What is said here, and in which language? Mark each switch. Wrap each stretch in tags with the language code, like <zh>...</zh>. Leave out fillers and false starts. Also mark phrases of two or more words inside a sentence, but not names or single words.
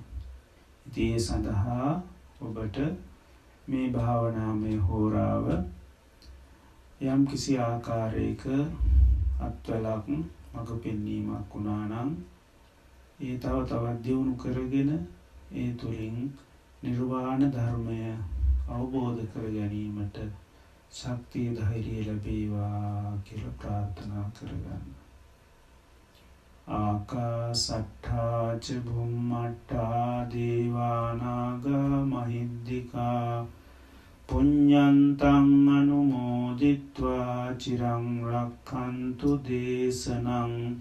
<si>ඉතින් ඒ සඳහා ඔබට මේ භාවනාමය හෝරාව යම් කිසි ආකාරයක අත්වලක් මඟ පෙන්වීමක් වුණා නම් ඒ තව තවත් දියුණු කරගෙන ඒ තුළින් නිර්වාණ ධර්මය අවබෝධ කර ගැනීමට ශක්තිය ධෛර්යය ලැබේවා කියලා ප්‍රාර්ථනා කරගන්න.</si> <pi>ආකාසට්ඨා ච භුම්මට්ඨා දේවානාගා මහිද්దికා පුඤ්ඤන්තං අනුමෝදිත්වා චිරං රක්ඛන්තු දේශනං.</pi>